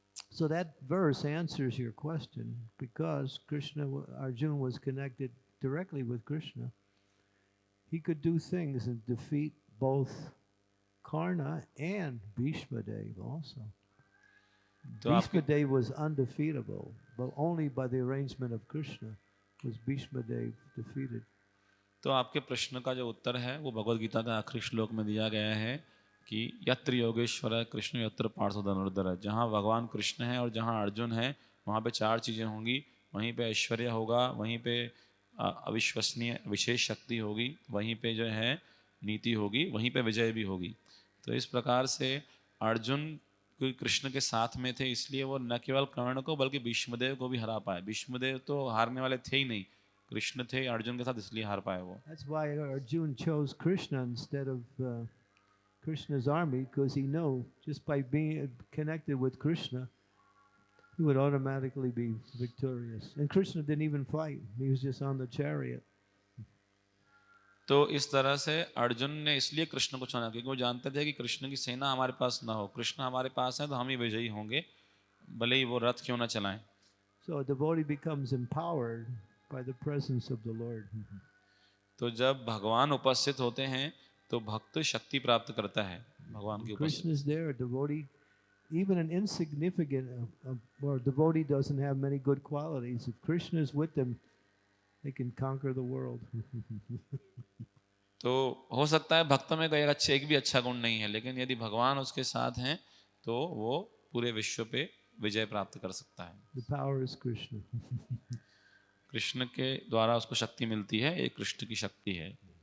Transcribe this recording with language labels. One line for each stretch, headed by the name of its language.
English: So that verse answers your question, because Arjuna was connected directly with Krishna. He could do things and defeat both Karna and Bhishma Dev also. Bhishma Dev was undefeatable, but only by the arrangement of Krishna was Bhishma Dev defeated.
Hindi: तो आपके प्रश्न का जो उत्तर है वो भगवद गीता का आखिरी श्लोक में दिया गया है कि
Sanskrit: यत्र योगेश्वर कृष्ण यत्र पार्थ धनुर्धर.
Hindi: जहाँ भगवान कृष्ण है और जहाँ अर्जुन है वहाँ पे 4 चीज़ें होंगी. वहीं पे ऐश्वर्य होगा, वहीं पे अविश्वसनीय विशेष शक्ति होगी, वहीं पे जो है नीति होगी, वहीं पे विजय भी होगी. तो इस प्रकार से अर्जुन कृष्ण के साथ में थे, इसलिए वो न केवल कर्ण को बल्कि भीष्मदेव को भी हरा पाए. भीष्मदेव तो हारने वाले थे ही नहीं, कृष्ण थे अर्जुन के साथ, इसलिए हार पाए वो.
English: That's why Arjuna chose Krishna instead of Krishna's army, because he knew just by being connected with Krishna, he would automatically be victorious. And Krishna didn't even fight; he was just on the chariot.
Hindi: तो इस तरह से अर्जुन ने इसलिए कृष्ण को चुना क्योंकि वो जानते थे कि कृष्ण की सेना हमारे पास ना हो, कृष्ण हमारे पास है तो हम ही विजयी होंगे, भले ही वो रथ क्यों ना चलाएं.
English: So a devotee becomes empowered by the presence of the Lord.
Hindi: तो जब भगवान उपस्थित होते हैं तो भक्त शक्ति प्राप्त करता है भगवान की उपस्थिति.
English: Krishna is there, a devotee, even an insignificant or a devotee doesn't have many good qualities. If Krishna is with them, they can conquer the world.
Hindi: तो हो सकता है भक्त में कोई एक भी अच्छा गुण नहीं है, लेकिन यदि भगवान उसके साथ हैं तो वो पूरे विश्व पे विजय प्राप्त कर सकता है.
English: The power is Krishna.
Hindi: Krishna के द्वारा उसको शक्ति मिलती है, ये कृष्ण की शक्ति है.